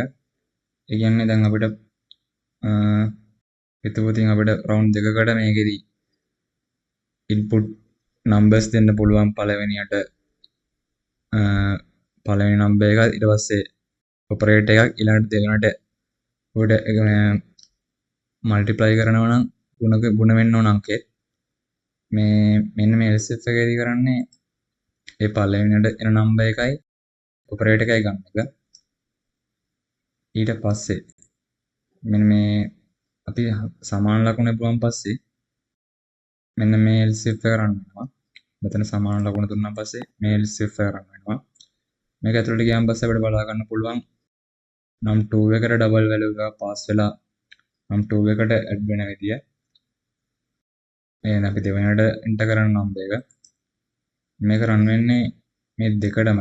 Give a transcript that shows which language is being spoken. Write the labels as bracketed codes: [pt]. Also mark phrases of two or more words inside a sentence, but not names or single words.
[si] ඒ කියන්නේ දැන් අපිට හිතුවොතින් අපිට round දෙකකට මේකෙදි [en] input numbers [si] දෙන්න පුළුවන්. පළවෙනියට පළවෙනි number එක ඊට පස්සේ operator එකක් ඊළඟට දෙවෙනියට උඩ multiply කරනවා නම් ಗುಣ වෙන්න ඕන අංකේ. මෙන්න මේ [en] else if [si] එකේදී කරන්නේ ඒ පළවෙනියට එන number එකයි operator එකයි ගන්න එක. ඊට පස්සේ මෙන්න මේ අපි සමාන ලකුණ ලැබුවාන් පස්සේ මෙන්න මේ [en] else if [si] එක run වෙනවා. මෙතන සමාන ලකුණ දුන්නාන් පස්සේ මේ [en] else if [si] එක run වෙනවා. මේක ඇතුළට ගියාන් පස්සේ අපිට බලා ගන්න පුළුවන් num2 එකට [en] double value [si] එකක් pass වෙලා num2 එකට add වෙන විදිය. එහෙනම් අපි දෙවෙනියට enter කරන number එක මේක run වෙන්නේ මේ දෙකටම.